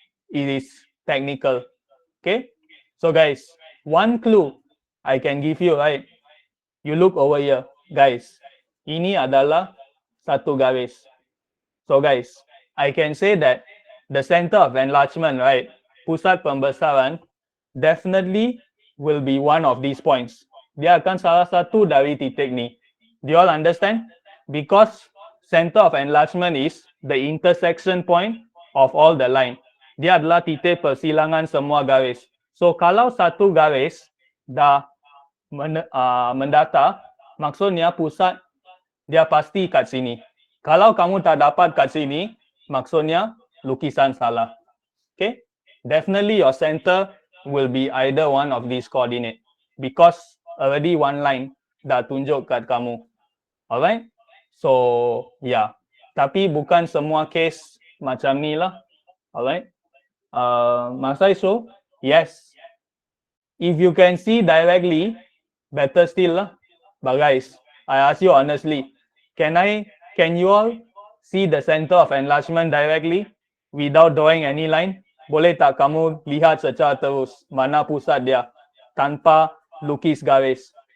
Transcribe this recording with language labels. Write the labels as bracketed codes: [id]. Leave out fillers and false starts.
[en] It is technical. Okay? So guys, one clue I can give you, right? You look over here, guys. [ms] Ini adalah satu garis. [en] So guys, I can say that the center of enlargement, right? [ms] Pusat pembesaran [en] definitely will be one of these points. [ms] Dia akan salah satu dari titik ni. [en] Do you all understand? Because center of enlargement is the intersection point of all the line. [ms] Dia adalah titik persilangan semua garis. So kalau satu garis dah mendata, maksudnya pusat dia pasti kat sini. Kalau kamu tak dapat kat sini, maksudnya lukisan salah. [en] Okay? Definitely your center will be either one of these coordinate because already one line [ms] dah tunjuk kat kamu. [en] Alright? [ms] So, yeah. Tapi bukan semua case macam ni lah. [en] Alright? Must I show? Yes. If you can see directly, better still lah. But guys, I ask you honestly, can you all see the center of enlargement directly without drawing any line? [ms] Boleh tak kamu lihat secara terus mana pusat dia tanpa lukis garis?